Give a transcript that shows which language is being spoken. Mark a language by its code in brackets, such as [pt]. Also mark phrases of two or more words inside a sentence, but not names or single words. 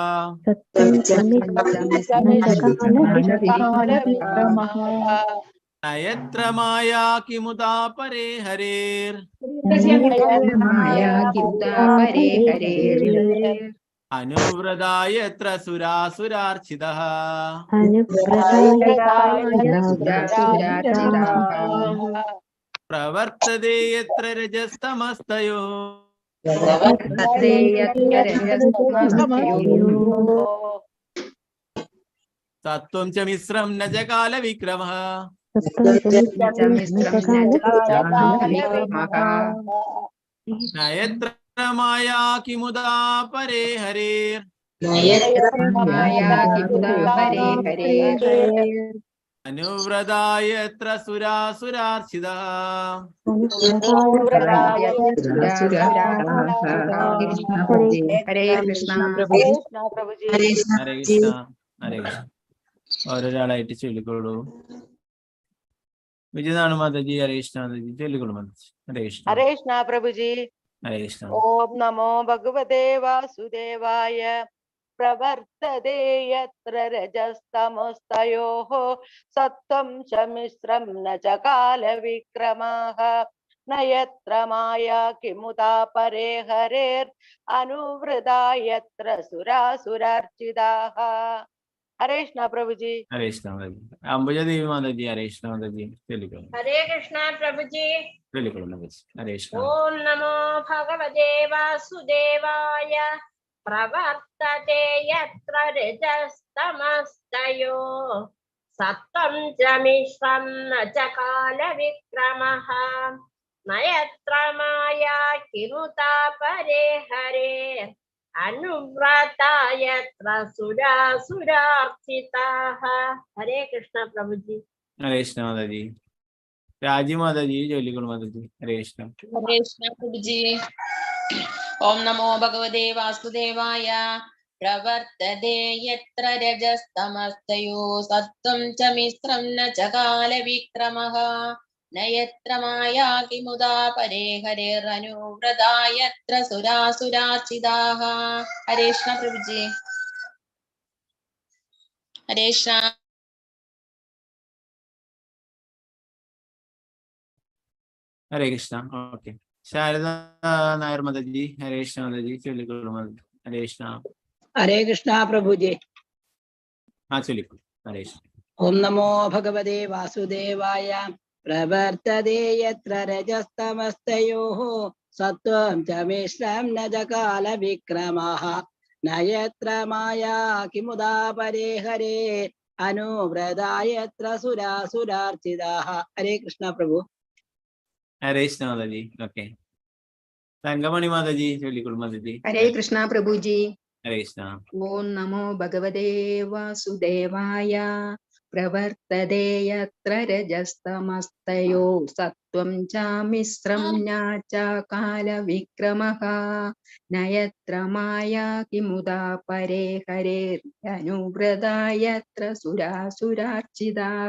[sa] നയത്ര മായാ കിമുതാ പരേ ഹരേർ അനുവ്രതായത്ര സുരാസുരാർച്ചിതഃ. പ്രവർത്തതേ യത്ര രജസ്തമസ്തയോ प्रवर्तते यत्र रजस्तमस्तयोः सत्त्वं च मिश्रं न च कालविक्रमः मिश्रं न कालविक्रमः न यत्र माया किमुदा परे हरेर् माया किमुदा परे हरेः अनुव्रता यत्र सुरासुरार्चितः हरे कृष्ण [ml] हरे कृष्ण हरे कृष्ण ഓരോരാളായിട്ട് ചൊല്ലിക്കോളൂ. വിജയനാണ് മാതാജി. ഹരേ കൃഷ്ണ മാതാജി. ചൊല്ലിക്കോളൂ മാതാജി. ഹരേ കൃഷ്ണ [hi] हरे कृष्ण प्रभु जी। [ml] ഹരേ കൃഷ്ണ. [sa] ओम नमो भगवते वासुदेवाय। प्रवर्तते यत्र रजस्तमस्तयोः सत्त्वं च मिश्रं न च कालविक्रमः न यत्र माया किमुदा परे हरेर् अनुवृता यत्र सुरासुरार्चिताः। [hi] हरे कृष्ण प्रभु जी। [ml] ഹരേ കൃഷ്ണ മാതാജി. അംബുജദേവി മാതാജി. ഹരേ കൃഷ്ണ മാതാജി. ചൊല്ലിക്കോളൂ. [hi] हरे कृष्ण प्रभु जी। [ml] ചൊല്ലിക്കോളൂ മാതാജി. ഹരേ കൃഷ്ണ. [sa] ओम नमो भगवते वासुदेवाय। प्रवर्तते यत्र रजस्तमस्तयो सत्त्वं च मिश्रं न च कालविक्रमः न यत्र माया किमुता परे हरे अनुव्रता यत्र सुरासुरार्चिताः। [hi] हरे कृष्ण प्रभु जी। [ml] ഹരേ കൃഷ്ണ മാതാജി. രാജി മാതാജി. ചൊല്ലിക്കോളൂ മാതാജി. ഹരേ കൃഷ്ണ. [sa] हरे कृष्ण [hi] प्रभु जी। [sa] ओम नमो भगवते वासुदेवाय। प्रवर्तते यत्र रजस्तमस्तयो सत्त्वं च मिश्रं न च कालविक्रमः न यत्र माया किमुदा परे हरेरनुव्रता यत्र सुरासुरार्चिताः। [hi] हरे कृष्ण प्रभु जी। हरे कृष्ण. [ml] ഹരേ കൃഷ്ണ. ഓക്കെ. ശാരദ നായർ മാതാജി. ഹരേ കൃഷ്ണ മാതാജി. ചൊല്ലിക്കോളൂ മാതാജി. ഹരേ കൃഷ്ണ. [hi] हरे कृष्णा प्रभु जी। [ml] ആ ചൊല്ലിക്കോളൂ. ഹരേ കൃഷ്ണ. [sa] ओम नमो भगवते वासुदेवाय। प्रवर्तते यत्र रजस्तमस्तयोः सत्त्वं च मिश्रं न च कालविक्रमः न यत्र माया किमुदा परे हरे अनुव्रता यत्र सुरासुरार्चिताः। [hi] हरे कृष्णा प्रभु। [ml] ഹരേ കൃഷ്ണ മാതാജി. ഓക്കെ. തങ്കമണി മാതാജി. ചൊല്ലിക്കോളൂ മാതാജി. [hi] हरे कृष्ण प्रभु जी। [ml] ഹരേ കൃഷ്ണ. [sa] ओम नमो भगवते वासुदेवाय। प्रवर्तते यत्र रजस्तमस्तयो सत्त्वं च मिश्रं न च कालविक्रमः न यत्र माया किमुदा परे हरेरनुव्रता यत्र सुरासुरार्चिताः।